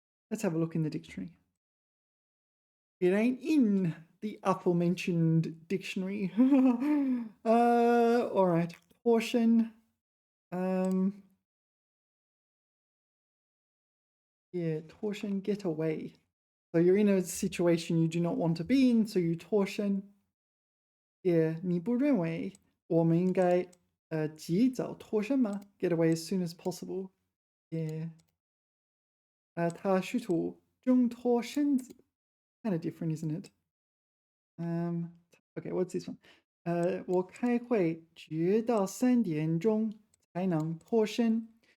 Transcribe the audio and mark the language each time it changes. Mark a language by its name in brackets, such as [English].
[English] Let's have a look in the dictionary. It ain't in the aforementioned dictionary. All right. 脱身. Yeah, 脱身, get away. So you're in a situation you do not want to be in, so you 脱身. [Chinese] Yeah, 你不认为我们应该及早脱身吗? [English] Get away as soon as possible. [Chinese] Yeah. 他试图挣脱身子. [English] Kind of different, isn't it? Okay, what's this one? [Chinese] 我开会直到3点钟才能脱身.